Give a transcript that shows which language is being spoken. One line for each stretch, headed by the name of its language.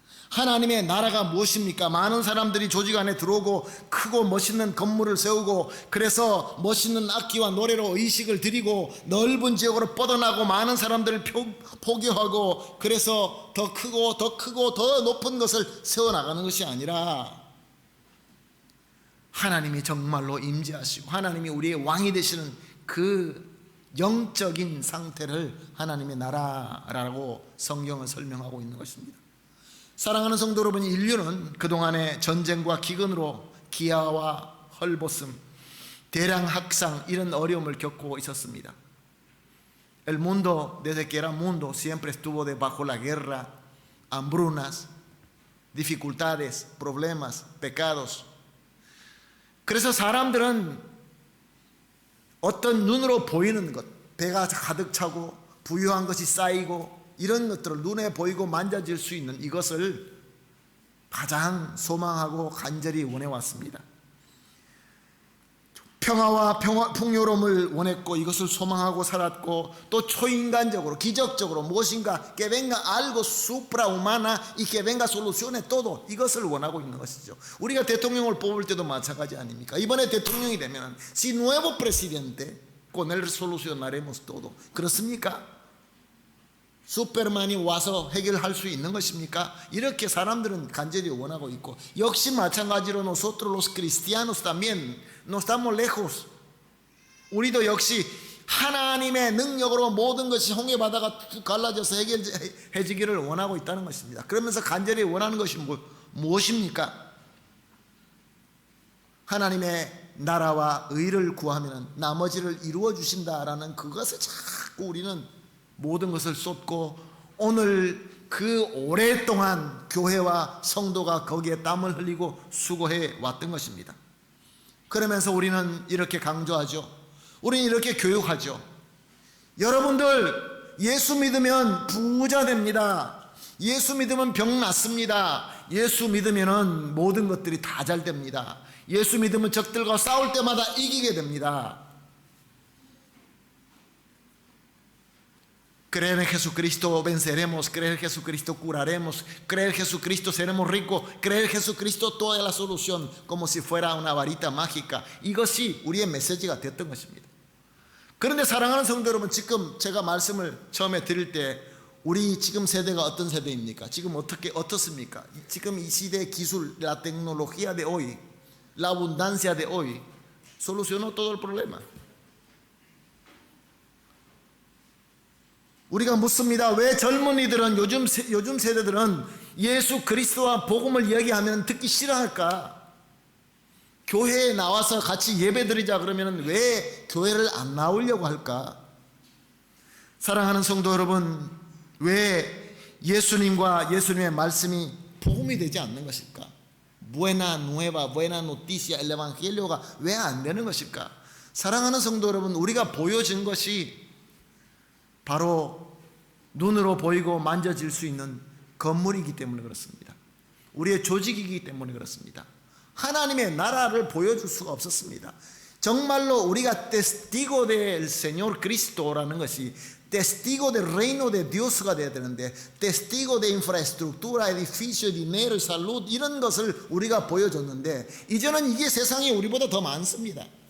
Korean: 하나님의 나라가 무엇입니까? 많은 사람들이 조직 안에 들어오고 크고 멋있는 건물을 세우고 그래서 멋있는 악기와 노래로 의식을 드리고 넓은 지역으로 뻗어나고 많은 사람들을 포교하고 그래서 더 크고 더 크고 더 높은 것을 세워나가는 것이 아니라 하나님이 정말로 임재하시고 하나님이 우리의 왕이 되시는 그 영적인 상태를 하나님의 나라라고 성경은 설명하고 있는 것입니다. 사랑하는 성도 여러분, 인류는 그동안의 전쟁과 기근으로 기아와 헐벗음, 대량 학상 이런 어려움을 겪고 있었습니다.
Spanish: El mundo desde que era mundo siempre estuvo debajo la guerra, hambrunas, dificultades, problemas, pecados.
Korean: 그래서 사람들은 어떤 눈으로 보이는 것, 배가 가득 차고 부유한 것이 쌓이고 이런 것들을 눈에 보이고 만져질 수 있는 이것을 가장 소망하고 간절히 원해왔습니다. 평화와 풍요로움을 원했고 이것을 소망하고 살았고 또 초인간적으로 기적적으로 무엇인가
Spanish: que venga algo suprahumana y que venga solucione todo
Korean: 이것을 원하고 있는 것이죠. 우리가 대통령을 뽑을 때도 마찬가지 아닙니까? 이번에 대통령이 되면
Spanish: si nuevo presidente con él solucionaremos todo.
Korean: 그렇습니까? 슈퍼맨이 와서 해결할 수 있는 것입니까? 이렇게 사람들은 간절히 원하고 있고 역시 마찬가지로
Spanish: nosotros los cristianos también no estamos lejos.
Korean: 우리도 역시 하나님의 능력으로 모든 것이 홍해바다가 툭 갈라져서 해결해지기를 원하고 있다는 것입니다. 그러면서 간절히 원하는 것이 무엇입니까? 하나님의 나라와 의를 구하면 나머지를 이루어 주신다라는 그것을 자꾸 우리는 모든 것을 쏟고 오늘 그 오랫동안 교회와 성도가 거기에 땀을 흘리고 수고해 왔던 것입니다. 그러면서 우리는 이렇게 강조하죠. 우리는 이렇게 교육하죠. 여러분들 예수 믿으면 부자 됩니다. 예수 믿으면 병 낫습니다. 예수 믿으면 모든 것들이 다 잘 됩니다. 예수 믿으면 적들과 싸울 때마다 이기게 됩니다.
Spanish: Creer en Jesucristo venceremos, creer en Jesucristo curaremos, creer en Jesucristo seremos ricos, creer en Jesucristo toda la solución como si fuera una varita mágica.
Korean: 이것이 우리의 메시지가 됐던 것입니다. 그런데 사랑하는 성도 여러분, 지금 제가 말씀을 처음에 드릴 때 우리 지금 세대가 어떤 세대입니까? 지금 어떻습니까? 지금 이 시대의 기술,
Spanish: la tecnología de hoy, la abundancia de hoy solucionó todo el problema.
Korean: 우리가 묻습니다. 왜 젊은이들은 요즘 세대들은 예수 그리스도와 복음을 이야기하면 듣기 싫어할까? 교회에 나와서 같이 예배드리자 그러면 왜 교회를 안 나오려고 할까? 사랑하는 성도 여러분, 왜 예수님과 예수님의 말씀이 복음이 되지 않는 것일까?
Spanish: Buena nueva, buena noticia, el evangelio가
Korean: 왜 안 되는 것일까? 사랑하는 성도 여러분, 우리가 보여진 것이 바로 눈으로 보이고 만져질 수 있는 건물이기 때문에 그렇습니다. 우리의 조직이기 때문에 그렇습니다. 하나님의 나라를 보여줄 수가 없었습니다. 정말로 우리가
Spanish: testigo del Señor Cristo
Korean: 라는 것이
Spanish: testigo del reino de Dios
Korean: 가 되어야 되는데
Spanish: testigo de infraestructura, edificio, dinero, salud
Korean: 이런 것을 우리가 보여줬는데 이제는 이게 세상에 우리보다 더 많습니다.